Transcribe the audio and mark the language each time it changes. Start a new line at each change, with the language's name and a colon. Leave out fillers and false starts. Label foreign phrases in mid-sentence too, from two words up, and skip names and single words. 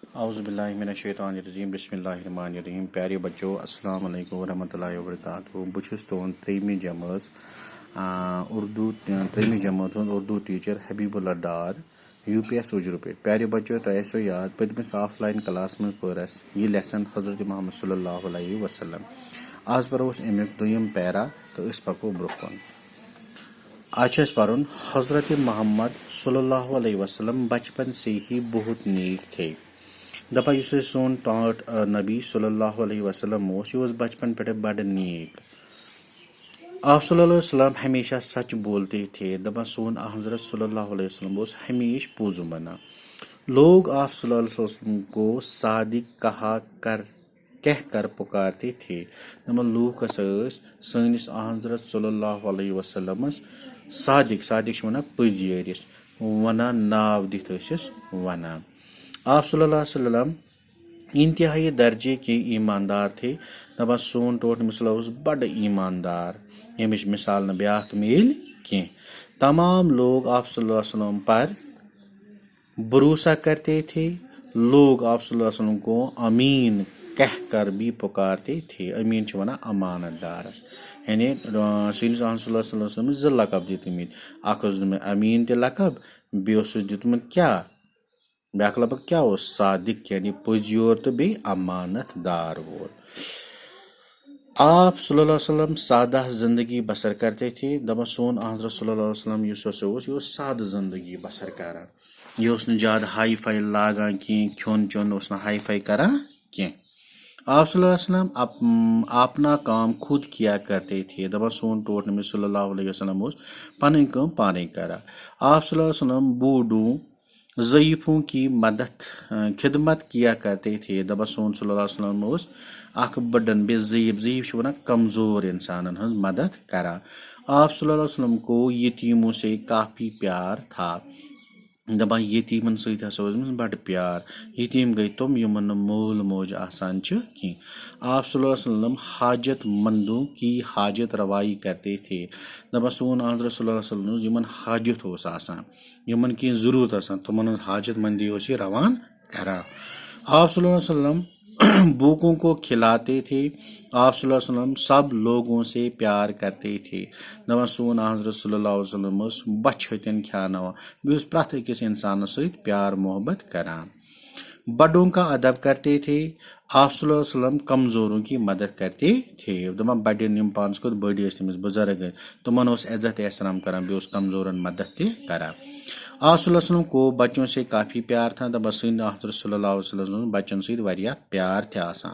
Arabic: اعوذ باللہ من الشیطان الرجیم بسم اللہ الرحمن الرحیم.
Urdu: پیارے بچوں
Arabic: السلام علیکم ورحمۃ اللہ وبرکاتہ.
Kashmiri: بہٕ چھُس تُہُنٛد ترٛیٚیِمہِ جمٲژ جمٲژ ہُنٛد اردوٗ ٹیٖچر حبیٖب اللہ ڈار یوٗ پی ایس اُجرٕ پٮ۪ٹھ.
Urdu: پیارے بچو
Kashmiri: تۄہہِ آسیو یاد پٔتمِس آف لایِن کلاس منٛز پٔر اَسہِ یہِ لیسن حضرت محمد
Arabic: صلی اللہ علیہ وسلم.
Kashmiri: آز پرو أسۍ امیُک دوٚیِم پیرا تہٕ أسۍ پکو برونٛہہ کُن. آج چھُ اَسہِ پرُن
Urdu: حضرت محمد
Arabic: صلی اللہ علیہ وسلم
Urdu: بچپن سے ہی بہت نیک تھے.
Kashmiri: دپان یُس اَسہِ سون ٹاٹھ نبی
Arabic: صلی اللہ علیہ وسلم
Kashmiri: اوس یہِ اوس بچپن پٮ۪ٹھٕ بڑٕ نیک.
Urdu: آپ
Arabic: صلی اللہ علیہ وسلم
Urdu: ہمیشہ سچ بولتے تھے.
Kashmiri: دپان سون حضرت
Arabic: صلی اللہ علیہ وسلم
Kashmiri: اوس ہمیشہ پوٚز ونان.
Urdu: لوگ آپ
Arabic: صلی اللہ علیہ وسلم
Urdu: کو صادق کہہ کر پکارتے تھے.
Kashmiri: دپان لوٗکھ ہسا ٲسۍ سٲنِس حضرت
Arabic: صلی اللہ علیہ وسلمس
Kashmiri: صادق چھِ ونان پٔزۍ ونان ناو دِتھ ٲسِس ونان.
Urdu: آپ
Arabic: صلی اللہ علیہ وسلم
Urdu: انتہائی درجے کے ایماندار تھے.
Kashmiri: دپان سون ٹوٹھ نبی
Arabic: صلی اللہ
Kashmiri: اوس بڑٕ ایماندار ییٚمِچ مثال نہٕ بیٛاکھ میلہِ کینٛہہ.
Urdu: تمام لوگ آپ
Arabic: صلی اللہ علیہ وسلم
Urdu: پر بھروسہ کرتے تھے. لوگ آپ
Arabic: صلی اللہ علیہ وسلم
Urdu: کو امین کہہ کر بھی پکارتے تھے.
Kashmiri: امین چھِ ونان امانت دارس. یعنی سٲنِس
Arabic: صلی اللہ علیہ وسلم
Kashmiri: زٕ لقب دِتمٕتۍ. اکھ اوس دیُتمُت امین تہِ لقب بیٚیہِ اوسُس دیُتمُت کیٛاہ بیٛاکھ لقب کیٛاہ اوس صادق یعنی پٔزۍ یور تہٕ بیٚیہِ امانت دار وول.
Urdu: آپ
Arabic: صلی اللہ علیہ وسلم
Urdu: سادہ زندگی بسر کرتے تھے.
Kashmiri: دپان سون حضرت
Arabic: صلی اللہ علیہ وسلم
Kashmiri: یُس ہسا اوس یہِ اوس سادٕ زندگی بسر کران. یہِ اوس نہٕ زیادٕ ہاے فاے لاگان کینٛہہ کھیوٚن چیوٚن اوس نہٕ ہاے فاے کران کینٛہہ.
Urdu: آپ
Arabic: صلی اللہ علیہ وسلم
Urdu: اپنا کام خود کیا کرتے تھے.
Kashmiri: دپان سون ٹوٹھ نبی
Arabic: صلی اللہ علیہ وسلم
Kashmiri: اوس پنٕنۍ کٲم پانے کران.
Urdu: آپ
Arabic: صلی اللہ علیہ وسلم
Urdu: بوٗڈوٗ ضعیفوں کی خدمت کیا کرتے تھے.
Kashmiri: دپان سون
Arabic: صلی اللہ علیہ وسلم
Kashmiri: اوس اکھ بٔڑن بیٚیہِ ضعیف چھِ ونان کمزور انسانن ہٕنٛز مدد کران.
Urdu: آپ
Arabic: صلی اللہ علیہ وسلم
Urdu: کو یتیموں سے کافی پیار تھا.
Kashmiri: دپان یتیٖمن سۭتۍ ہسا اوس أمِس بڑٕ پیار. یتیٖم گٔے تِم یِمن نہٕ مول موج آسان چھِ کینٛہہ.
Urdu: آپ
Arabic: صلی اللہ علیہ وسلم
Urdu: حاجت مندوں کی حاجت روائی کرتے تھے.
Kashmiri: دپان سون حضرت
Arabic: صلی اللہ علیہ وسلم
Kashmiri: یِمن حاجت اوس آسان یِمن کینٛہہ ضروٗرت آسان تِمن ہٕنٛز حاجت مندی اوس یہِ روان کران.
Urdu: آپ
Arabic: صلی اللہ علیہ وسلم
Urdu: بھوکوں کو کھلاتے تھے. آپ
Arabic: صلی اللہ علیہ وسلم
Urdu: سب لوگوں سے پیار کرتے تھے.
Kashmiri: دپان سون حضرت
Arabic: صلی اللہ علیہ وسلم
Kashmiri: اوس بچھ ہتٮ۪ن کھیاناوان بیٚیہِ اوس پرٛٮ۪تھ أکِس انسانس سۭتۍ پیار محبت کران.
Urdu: بڑوں کا ادب کرتے تھے. آپ
Arabic: صلی اللہ علیہ وسلم
Urdu: کمزوروں کی مدد کرتے تھے.
Kashmiri: دپان بڑٮ۪ن یِم پانس کھۄتہٕ بٔڑۍ ٲسۍ تٔمِس بُزرگ ٲسۍ تِمن اوس عزت احترام کران بیٚیہِ اوس کمزورن مدد تہِ کران.
Urdu: آپ
Arabic: صلی اللہ علیہ وسلم
Urdu: کو بچوں سے کافی پیار تھا.
Kashmiri: دپان سٲنۍ حضرت
Arabic: صلی اللہ علیہ وسلم
Kashmiri: بچن سۭتۍ واریاہ پیار تہِ آسان.